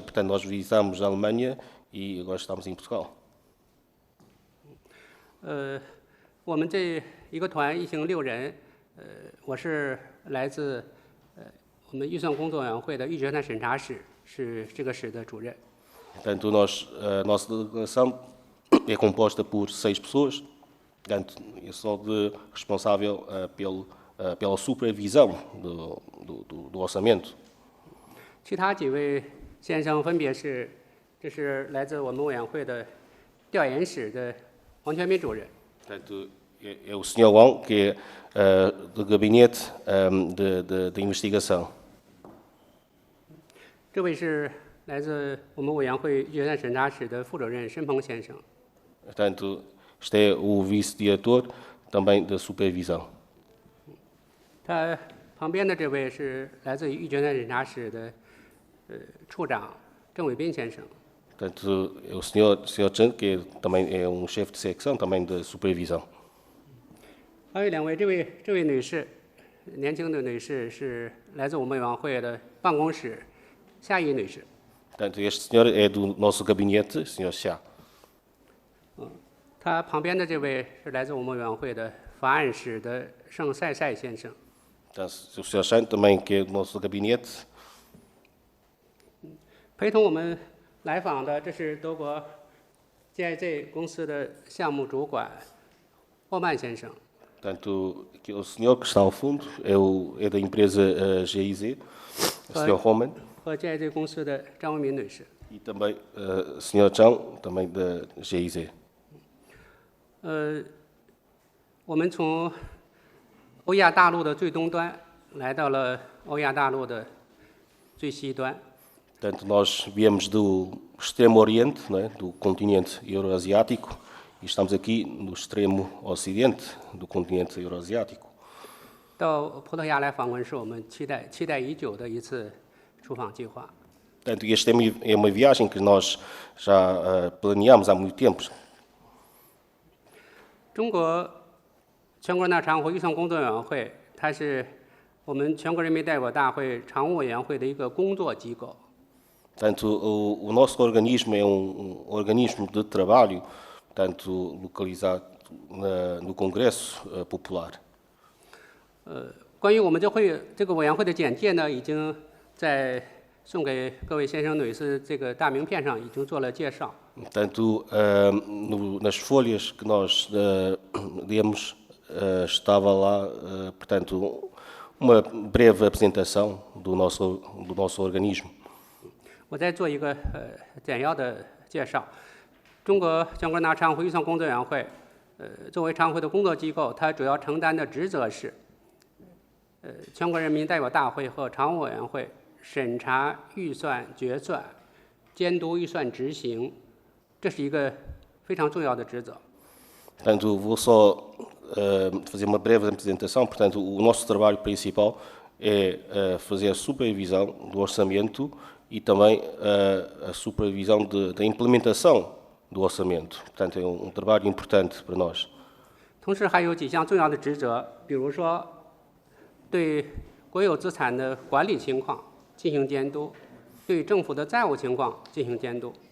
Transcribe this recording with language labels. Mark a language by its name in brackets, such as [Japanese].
[Portuguese] Portanto, nós visitamos a Alemanha e agora estamos em Portugal. [Chinese] 我们这一个团一行6人，我是来自我们预算工作委员会的预决算审查室，是这个室的主任。 [Portuguese] Portanto, a nossa delegação é composta por 6 pessoas. Portanto, eu sou responsável pela supervisão do orçamento. [Chinese] 其他几位先生分别是，这是来自我们委员会的调研室的王全民主任。 [Portuguese] Portanto, é o Sr. Wang, que é do gabinete de investigação. [Chinese] 这位是来自我们委员会预算审查室的副主任申鹏先生。 [Portuguese] Portanto, este é o vice-diretor também da supervisão. [Chinese] 他旁边的这位是来自于预决算审查室的处长郑伟斌先生。 [Portuguese] Portanto, é o Sr. Chen, que também é chefe de secção também da supervisão. [Chinese] 还有2位，这位女士，年轻的女士是来自我们委员会的办公室，夏怡女士。 [Portuguese] Portanto, este senhor é do nosso gabinete, Sr. Xia. [Chinese] 他旁边的这位是来自我们委员会的法案室的盛赛赛先生。 [Portuguese] Portanto, o Sr. Shan também, que é do nosso gabinete. [Chinese] 陪同我们来访的，这是德国 GIZ 公司的项目主管霍曼先生。 [Portuguese] Portanto, o senhor que está ao fundo é da empresa GIZ, o Sr. Homan. [Chinese] 和 GIZ 公司的张文民女士。 [Portuguese] E também o Sr. Zhang, também da GIZ. [Chinese] 我们从欧亚大陆的最东端来到了欧亚大陆的最西端。 [Portuguese] Portanto, nós viemos do extremo oriente, não é? Do continente euroasiático, e estamos aqui no extremo ocidente do continente euroasiático. [Chinese] 到葡萄牙来访问是我们期待已久的一次出访计划。 [Portuguese] Portanto, esta é uma viagem que nós já planeamos há muito tempo. [Chinese] 中国全国人大常委会预算工作委员会，它是我们全国人民代表大会常务委员会的一个工作机构。 [Portuguese] Portanto, o nosso organismo é organismo de trabalho, portanto, localizado no Congresso Popular. [Chinese] 关于我们这个委员会的简介呢，已经在送给各位先生女士这个大名片上已经做了介绍。 [Portuguese] Portanto, nas folhas que nós demos, estava lá, portanto, uma breve apresentação do nosso organismo. [Chinese] 我再做一个简要的介绍。中国全国人大常委会预算工作委员会，作为常委会的工作机构，它主要承担的职责是，全国人民代表大会和常务委员会审查预算决算、监督预算执行，这是一个非常重要的职责。 [Portuguese] Portanto, vou só fazer uma breve apresentação. Portanto, o nosso trabalho principal é fazer a supervisão do orçamento e também a supervisão da implementação do orçamento. Portanto, é um trabalho importante para nós. [Chinese] 同时还有几项重要的职责，比如说对国有资产的管理情况进行监督，对政府的债务情况进行监督。